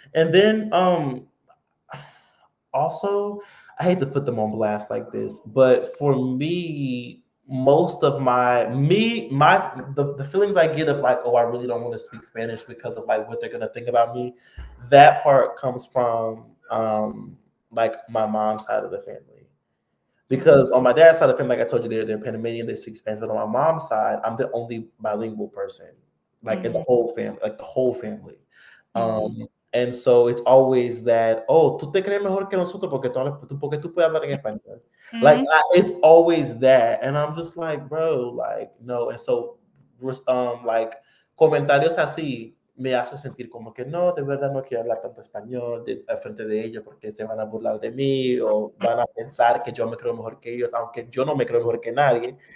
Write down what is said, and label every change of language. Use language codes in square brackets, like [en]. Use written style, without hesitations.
[en] And then also, I hate to put them on blast like this, but for me, most of the feelings I get of like, oh, I really don't want to speak Spanish because of like what they're gonna think about me. That part comes from like my mom's side of the family. Mm-hmm. Because on my dad's side of the family, like I told you, they're Panamanian, they speak Spanish. But on my mom's side, I'm the only bilingual person, like in the Mm-hmm. whole family, like the whole family. Mm-hmm. And so it's always that, oh, [es] tú te crees mejor que nosotros porque tú puedes hablar en español. [en] Like Mm-hmm. it's always that, and I'm just like, bro, like no. And so, like [es] comentarios así me hace sentir como que no, de verdad no quiero hablar tanto español al frente de ellos porque se van a burlar de mí o van a pensar que yo me creo mejor que ellos, aunque yo no me creo mejor que nadie.